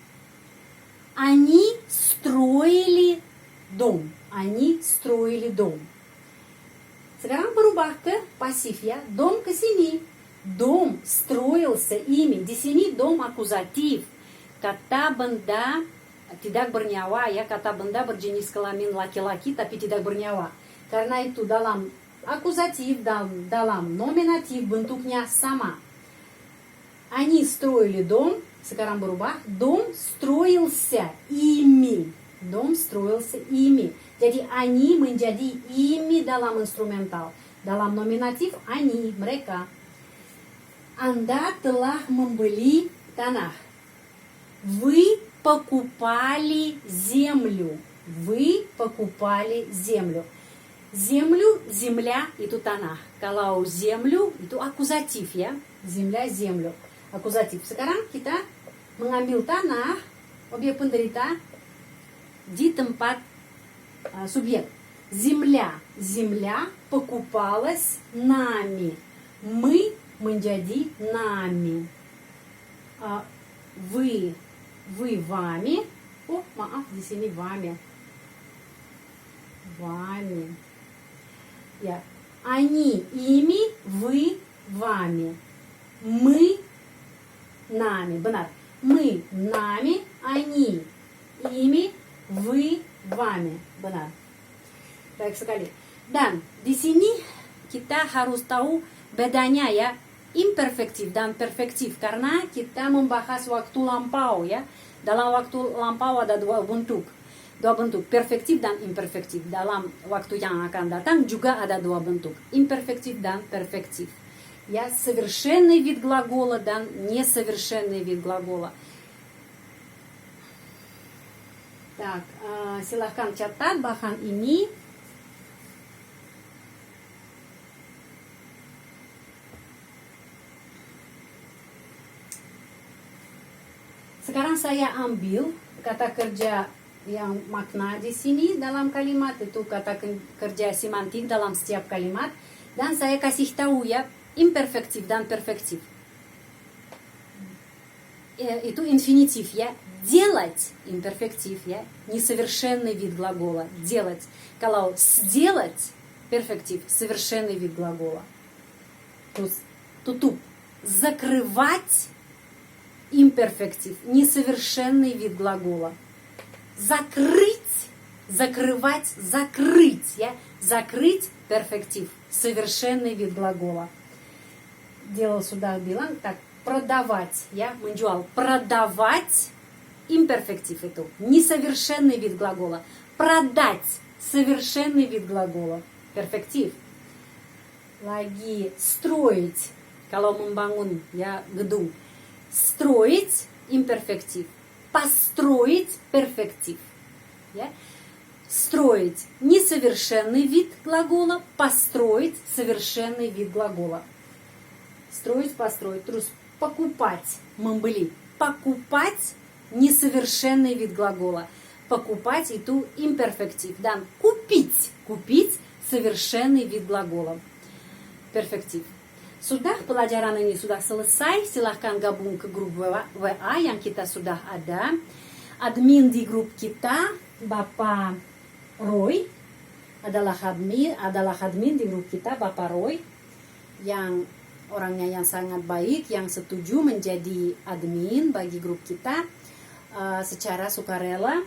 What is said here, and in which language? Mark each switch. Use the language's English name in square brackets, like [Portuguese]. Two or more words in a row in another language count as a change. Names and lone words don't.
[Russian] Они строили дом. Они строили дом. [Indonesian] Sekarang berubah ke pasif ya. Дом ke sini. [Russian] Дом строился ими. [Indonesian] Di sini дом akuzatif. Kata benda tidak bernyawa ya. Kata benda berjenis kelamin laki-laki tapi tidak bernyawa. Karena itu dalam akuzatif, dalam nominatif bentuknya sama. [Russian] Они строили дом. [Indonesian] Sekarang berubah. [Russian] Дом строился ими. Дом строился ими. [Indonesian] Jadi они menjadi ими dalam instrumental. Dalam nominatif они, mereka. Anda telah membeli tanah. [Russian] Вы покупали землю. Вы покупали землю. Землю, земля [Indonesian] itu tanah. Kalau землю itu akuzatif ya. [Russian] Земля, землю. [Indonesian] Akuzatif. Sekarang kita mengambil tanah, objek penderita, di tempat субъект. [Russian] Земля. Земля покупалась нами. Мы menjadi нами. Вы вами. [Indonesian] Oh, maaf di sini вами. Вами. [Russian] Ya. Они ими, вы вами. Мы нами. Benar. Мы нами, они ими, вы вами. [Indonesian] Benar. Baik sekali. Dan di sini kita harus tahu bedanya ya, imperfektif dan perfektif, karena kita membahas waktu lampau ya. Dalam waktu lampau ada dua bentuk, perfektif dan imperfektif. Dalam waktu yang akan datang juga ada dua bentuk, imperfektif dan perfektif. Ya, [Russian] совершенный вид глагола dan несовершенный вид глагола. Так, [Indonesian] silahkan catat bahan ini. Sekarang saya ambil kata kerja yang makna di sini dalam kalimat, itu kata kerja semantik dalam setiap kalimat, dan saya kasih tahu ya imperfektif dan perfektif. Itu infinitif ya. [Russian] Делать имперфектив, я несовершенный вид глагола. Делать. Kalau сделать перфектив, совершенный вид глагола. [Indonesian] Туtup. [Russian] Закрывать имперфектив, несовершенный вид глагола. Закрыть, закрывать, закрыть, я закрыть перфектив, совершенный вид глагола. Делал сюда bilang так, продавать, я menjual, продавать. Имперфектив itu несовершенный вид глагола. Продать совершенный вид глагола. Перфектив. Lagi строить. [Indonesian] Kalau membangun ya gedung. [Russian] Строить имперфектив. Построить перфектив. Ya. Строить несовершенный вид глагола. Построить совершенный вид глагола. Строить, построить. Terus покупать. Membeli. Покупать несовершенный вид глагола. Покупать [Indonesian] itu imperfektif. Dan [Russian] kupить совершенный вид глагола. [Indonesian] Perfektif. Sudah pelajaran ini sudah selesai, silahkan gabung ke grup WA yang kita sudah ada. Admin di grup kita, Bapak Roy, adalah admin di grup kita, Bapak Roy, yang orangnya yang sangat baik, yang setuju menjadi admin bagi grup kita secara sukarela.